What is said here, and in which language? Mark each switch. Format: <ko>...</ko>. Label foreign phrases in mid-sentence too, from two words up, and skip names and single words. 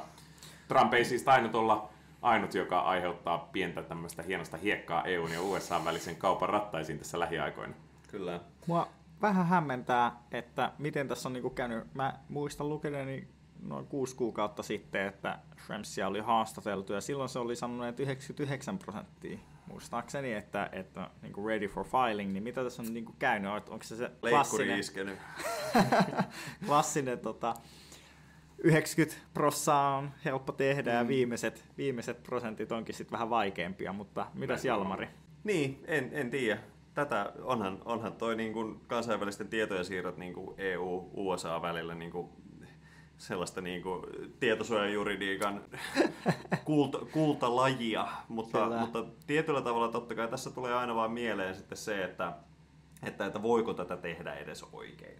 <fi>Trump ei siis tainnut olla ainut, joka aiheuttaa pientä tämmöistä hienosta hiekkaa EUn ja USA välisen kaupan rattaisiin tässä lähiaikoina. Kyllä. Mua vähän hämmentää, että miten tässä on niinku käynyt. Mä muistan lukeneeni noin 6 kuukautta sitten, että Schremsia oli haastateltu, ja silloin se oli sanonut, että 99%, muistaakseni, että niin kuin</fi> <en>ready for filing,</en> <fi>niin mitä tässä on niin kuin käynyt? Onko se klassinen, klassinen 90% on helppo tehdä, ja viimeiset prosentit onkin sitten vähän vaikeampia, mutta mitäs Jalmari? Niin, en tiedä. Tätä onhan toi niin kuin kansainvälisten tietojen siirrot niin kuin EU-USA välillä niin kuin sellaista niin kuin tietosuojajuridiikan kultalajia, mutta tietyllä tavalla totta kai tässä tulee aina vaan mieleen sitten se, että voiko tätä tehdä edes oikein.</fi>